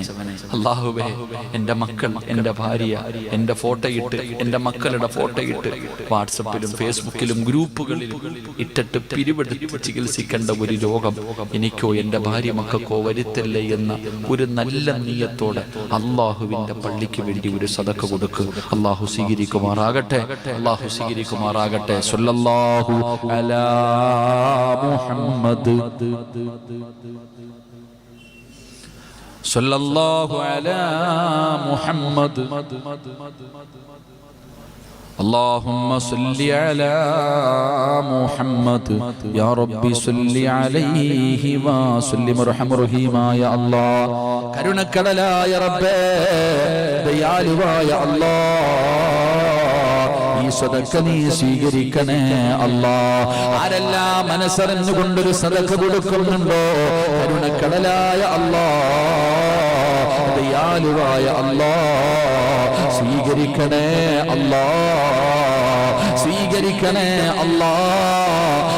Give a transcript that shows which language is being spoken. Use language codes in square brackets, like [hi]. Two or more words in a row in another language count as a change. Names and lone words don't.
[ml] അള്ളാഹുവേ, എന്റെ മക്കൾ, എന്റെ ഭാര്യ, എന്റെ ഫോട്ടോയിട്ട്, എന്റെ മക്കളുടെ ഫോട്ടോയിട്ട് വാട്സപ്പിലും ഫേസ്ബുക്കിലും ഗ്രൂപ്പുകളിലും ഇട്ടിട്ട് പിരിവെടുത്ത് ചികിത്സിക്കേണ്ട ഒരു രോഗം എനിക്കോ എന്റെ ഭാര്യ മക്കൾക്കോ വരുത്തല്ലേ എന്ന ഒരു നല്ല നീയത്തോടെ അള്ളാഹുവിന്റെ പള്ളിക്ക് വേണ്ടി ഒരു സദഖ കൊടുക്ക്. അള്ളാഹു സ്വീകരിക്കുമാറാകട്ടെ. അല്ലാഹു സ്വീകരിക്കുമാറാകട്ടെ. [ar] صلى الله على محمد صلى الله على محمد اللهم صل على محمد يا ربي صل عليه وسلم ارحم رحيما يا الله. [ml] കരുണക്കടലായ റബ്ബേ, ദയാലുവായ അല്ലാഹ്, ഈ സദഖ നീ സ്വീകരിക്കണേ അല്ലാഹ്. ആരെല്ലാം മനസ്സറിഞ്ഞുകൊണ്ടൊരു സദഖ കൊടുക്കുന്നുണ്ടോ, കരുണക്കടലായ അല്ലാഹ്, ദയാലുവായ അല്ലാഹ്, സ്വീകരിക്കണേ അല്ലാഹ്, സ്വീകരിക്കണേ അല്ലാഹ്.